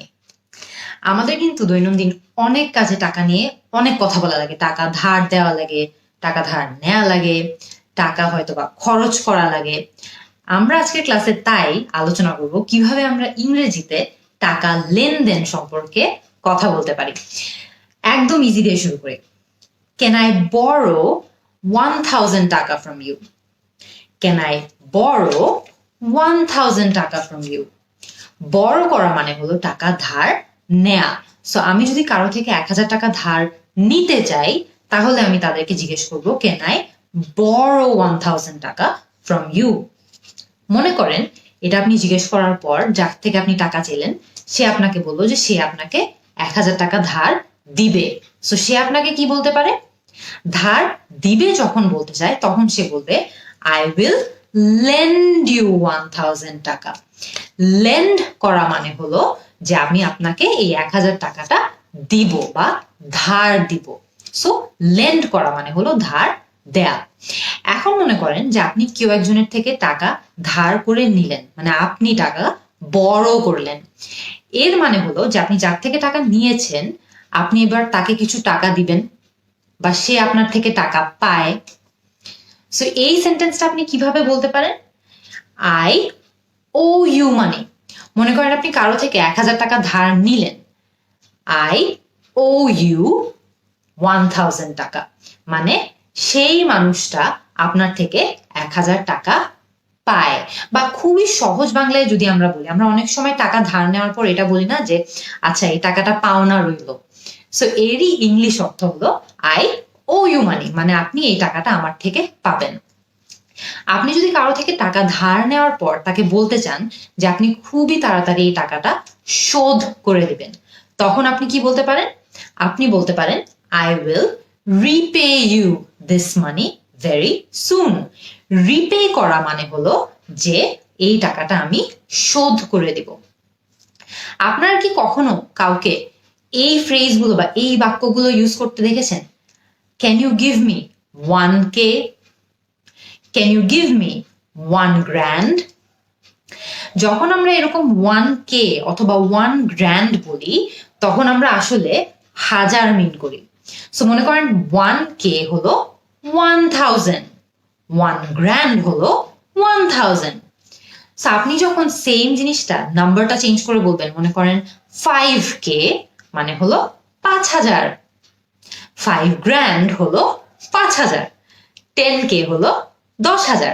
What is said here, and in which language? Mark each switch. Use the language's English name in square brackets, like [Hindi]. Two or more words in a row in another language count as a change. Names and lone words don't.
[Bangla] আমাদের কিন্তু দৈনন্দিন অনেক কাজে টাকা নিয়ে অনেক কথা বলা লাগে। টাকা ধার দেওয়া লাগে, টাকা ধার নেওয়া লাগে, টাকা হয়তো বা খরচ করা লাগে। আমরা আজকের ক্লাসে তাই আলোচনা করব কিভাবে আমরা ইংরেজিতে টাকা লেনদেন সম্পর্কে কথা বলতে পারি। একদম ইজি দিয়ে শুরু করি। [English] Can I borrow 1000 টাকা from you? Can I borrow 1000 টাকা from you? [Bangla] বড় করা মানে হলো টাকা ধার নেয়া। সো আমি যদি কারো থেকে 1000 টাকা ধার নিতে চাই তাহলে আমি তাদেরকে জিজ্ঞেস করবো [English] can I borrow 1000 টাকা from you? [Bangla] মনে করেন এটা আপনি জিজ্ঞেস করার পর যার থেকে আপনি টাকা চাইলেন সে আপনাকে বললো যে সে আপনাকে 1000 টাকা ধার দিবে। সো সে আপনাকে কি বলতে পারে? ধার দিবে যখন বলতে চায় তখন সে বলবে [English] I will lend you 1000 টাকা। [Bangla] লেন্ড করা মানে হলো যে আমি আপনাকে এই 1000 টাকাটা দিব বা ধার দিব। সো লেন্ড করা মানে হলো ধার দেয়া। এখন মনে করেন যে আপনি কেউ একজনের থেকে টাকা ধার করে নিলেন, মানে আপনি টাকা বড় করলেন। এর মানে হলো যে আপনি যার থেকে টাকা নিয়েছেন আপনি এবার তাকে কিছু টাকা দিবেন বা সে আপনার থেকে টাকা পায়। সো এই সেন্টেন্সটা আপনি কিভাবে বলতে পারেন? [English] I owe you money. [Bangla] মনে করেন আপনি কারো থেকে 1000 টাকা ধার নিলেন। [English] I owe you [Bangla] 1000 টাকা, মানে সেই মানুষটা আপনার থেকে 1000 টাকা পায়। বা খুবই সহজ বাংলায় যদি আমরা বলি, আমরা অনেক সময় টাকা ধার নেওয়ার পর এটা বলি না যে আচ্ছা এই টাকাটা পাওনা রইল। সো এরই ইংলিশ অর্থ হলো [English] I owe you money, [Bangla] মানে আপনি এই টাকাটা আমার থেকে পাবেন। আপনি যদি কারো থেকে টাকা ধার নেওয়ার পর তাকে বলতে চান যে আপনি খুবই তাড়াতাড়ি এই টাকাটা শোধ করে দিবেন, তখন আপনি কি বলতে পারেন? আপনি বলতে পারেন [English] I will repay you this money very soon. [Bangla] রিপে করা মানে হলো যে এই টাকাটা আমি শোধ করে দিব। আপনারা কি কখনো কাউকে এই ফ্রেজগুলো বা এই বাক্যগুলো ইউজ করতে দেখেছেন? [English] Can you give me 1K? Can you give me 1 grand? [Bangla] যখন আমরা এরকম 1K অথবা 1 grand বলি তখন আমরা আসলে হাজার মিন করি। সো মনে করেন 1K হলো 1000, 1 grand হলো 1000। সো আপনি যখন সেম জিনিসটা নাম্বারটা চেঞ্জ করে বলবেন, মনে করেন 5K মানে হলো 5000, 5 grand হলো 5000, 10K হলো 10,000।